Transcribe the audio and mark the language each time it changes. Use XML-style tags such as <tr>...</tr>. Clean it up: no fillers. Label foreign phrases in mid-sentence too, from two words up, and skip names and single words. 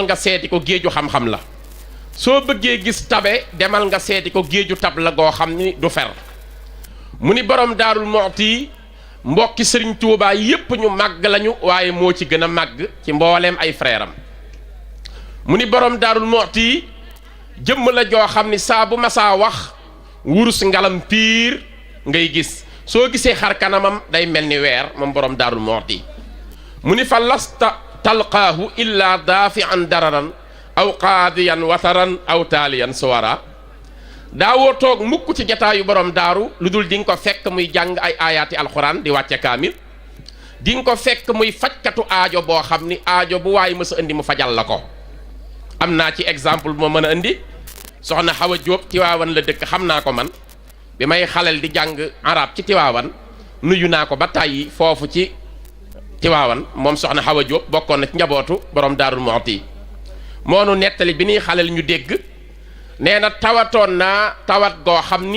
<wo>nga seeti ko géeju xam-xam la soo bëggee gis tabe demal nga seeti ko géeju tab la goo xam ni du fer mu ni borom Daarul Muxti mbokki sëriñ Tuubaa yépp ñu màgg lañu waaye moo ci gën a màgg ci mbooleem ay frère am mu ni borom Daarul Muxti jëmm la joo xam ni saa bu masaa wax wurus ngalam piir ngay gis soo gisee xar kanamam day mel ni weer moom borom Daarul Muxti mu ni fa</wo> <ar>لست تلقاه إلا دافعا ضررا أو قاضيا وطرا أو تاليا سورا</ar> <wo>daawoo toog mukk ci jataayu borom daaru lu dul di nga ko fekk muy jàng ay aayaati alxuraan di wàcce kaamil di nga ko fekk muy fajkatu aajo boo xam ni aajo bu waaye mës a indi mu fajal la ko am naa ci exemple bu ma mën a indi soxna Xawa Jóob Tiwaawan la dëkk xam naa ko man bi may xalel di jàng arab ci Tiwaawan nuyu naa ko ba tàyyi foofu ci Tiwaawan moom soxna Xawa Jóob bokkoon na ci njabootu borom Daarul Muxti moonu nettali bi ñuy xalel ñu dégg nee na tawatoon naa tawat goo xam ni</wo>